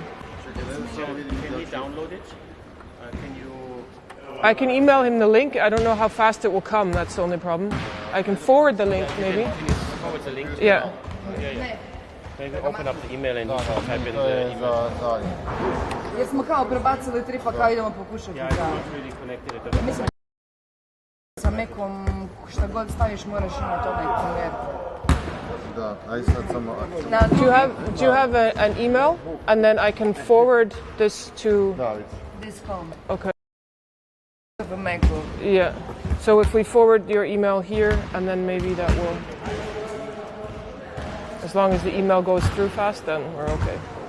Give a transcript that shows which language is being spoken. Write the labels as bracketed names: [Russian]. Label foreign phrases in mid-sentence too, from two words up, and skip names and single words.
[English] Can we download it? Can you? I can email him the link. I don't know how fast it will come. That's the only problem. I can forward the link maybe. Can you forward the link? Yeah. Maybe open up the email and you can type in the email. [Bosnian] Jer smo kao prebacili tri pa kao idemo pokušati. [English] Yeah, I'm not really connected at the moment. [Bosnian] Sa nekom, šta god staviš moraš imati onaj konverter. Da, aj sad samo [English] Do you have an email, and then I can forward this to. This home. Okay. Of a MacBook. Yeah. So if we forward your email here, and then maybe that will. As long as the email goes through fast, then we're okay.